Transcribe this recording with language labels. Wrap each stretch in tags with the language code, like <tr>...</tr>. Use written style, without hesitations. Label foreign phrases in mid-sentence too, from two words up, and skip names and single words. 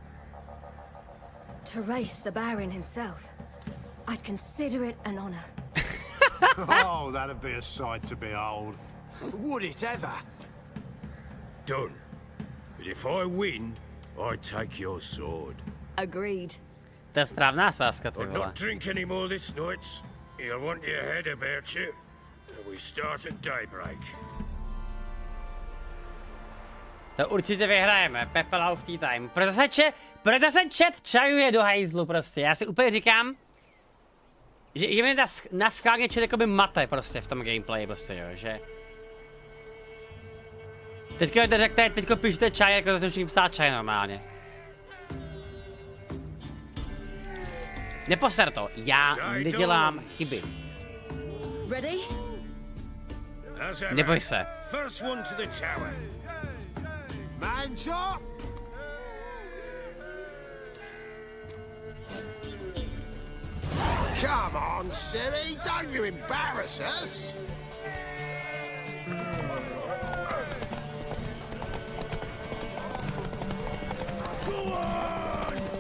<en>To race the Baron himself. I'd consider it an honor. Oh, that'd be a sight to behold. Would it ever? Done. But if I win, I take your sword. Agreed.</en> <cs>To je správná sázka, ty</cs> <en>But</en> <cs>vole.</cs> <en>not drink any more this night. You'll want your head about you. We start at daybreak.</en> <cs>To určitě vyhrajeme, Pepelau</cs> <en>tea time.</en> <cs>Proč zase chat čajuje do hajzlu prostě, já si úplně říkám, že i mě na schválně chat jakoby mate prostě v tom gameplay prostě, jo, že... Teďko píšete čaj, jako zase všichni psát čaj normálně. Neposer to, já nedělám chyby.</cs> <en>Ready?</en> <cs>Neboj se.</cs> <en>First one to the tower. Man chop! Come on, Ciri, don't you embarrass us! Go on!</en>